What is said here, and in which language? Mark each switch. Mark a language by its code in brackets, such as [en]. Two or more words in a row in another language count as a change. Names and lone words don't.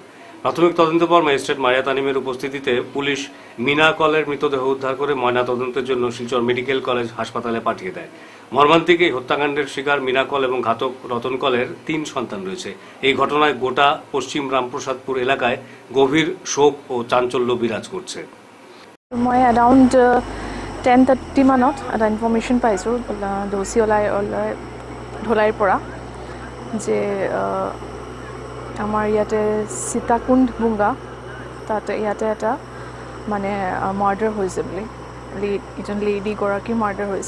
[bn] প্রাথমিক তদন্ত পর ম্যাজিস্ট্রেট মারিয়া তানিমের উপস্থিতিতে পুলিশ মিনা কলের মৃতদেহ উদ্ধার করে ময়না তদন্তের জন্য শিলচর মেডিকেল কলেজ হাসপাতালে পাঠিয়ে দেয়। মর্মান্তিক এই হত্যাকাণ্ডের শিকার মিনা কল এবং ঘাতক রতন কলের 3 সন্তান রয়েছে। এই ঘটনায় গোটা পশ্চিম রামপ্রসাদপুর এলাকায় গভীর শোক ও চাঞ্চল্য বিরাজ করছে। [as] মই অ্যারাউন্ড 10:30 মানত এটা ইনফৰমেশ্যন পাইছোঁ দোষী ওলাই ঢলাইৰ পৰা যে আমাৰ ইয়াতে সীতাকুণ্ড বুংগা তাতে ইয়াতে এটা মানে মাৰ্ডাৰ হৈছে বুলি, এজন লেডিগৰাকী মাৰ্ডাৰ হৈছে।